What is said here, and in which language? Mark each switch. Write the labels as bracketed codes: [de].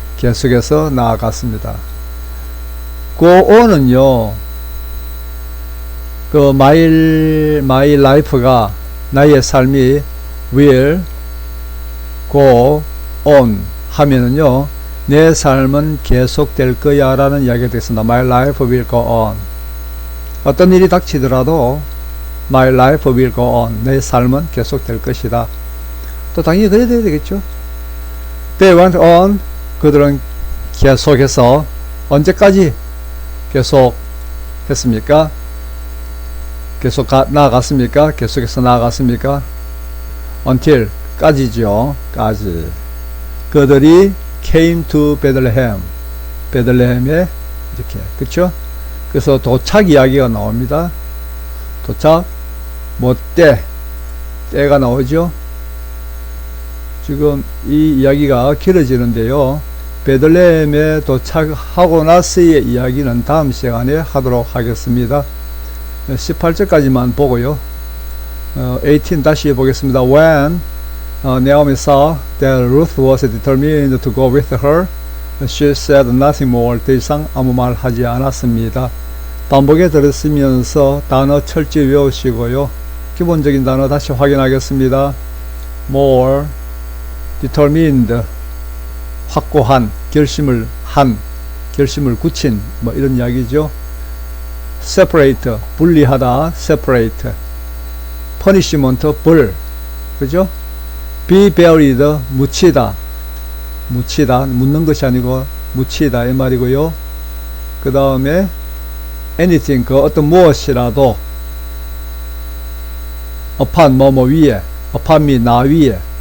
[ko] 계속해서 나아갔습니다. go on은요, 그 [en] my life [ko] 가, 나의 삶이 [en] will go on [ko] 하면은요, 내 삶은 계속될 거야 라는 이야기가 되겠습니다. [en] My life will go on. 어떤 일이 닥치더라도 My life will go on. [ko] 내 삶은 계속될 것이다. 또 당연히 그래야 되겠죠. [en] They went on. [ko] 그들은 계속해서 언제까지 계속했습니까? 계속 나아갔습니까? 계속해서 나아갔습니까? Until 까지죠. 까지. [en] 그들이 came to Bethlehem. [ko] 베들레헴에 이렇게, 그쵸? 그래서 도착 이야기가 나옵니다. 도착, 뭐 때가 나오죠. 지금 이 이야기가 길어지는데요. 베들레헴에 도착하고 나서의 이야기는 다음 시간에 하도록 하겠습니다. 18절까지만 보고요. 18 다시 보겠습니다. [en] When Naomi saw that Ruth was determined to go with her, she said nothing more. [ko] 더 이상 아무 말 하지 않았습니다. 반복에 들었으면서 단어 철저히 외우시고요. 기본적인 단어 다시 확인하겠습니다. more, determined, 확고한, 결심을 굳힌, 뭐 이런 이야기죠. separate, 분리하다, separate. punishment, 벌, 그죠? be buried, 묻히다, 묻는 것이 아니고 묻히다 이 말이고요. 그 다음에 anything, 그 어떤 무엇이라도 upon, 뭐뭐 위에, upon me, 나 위에.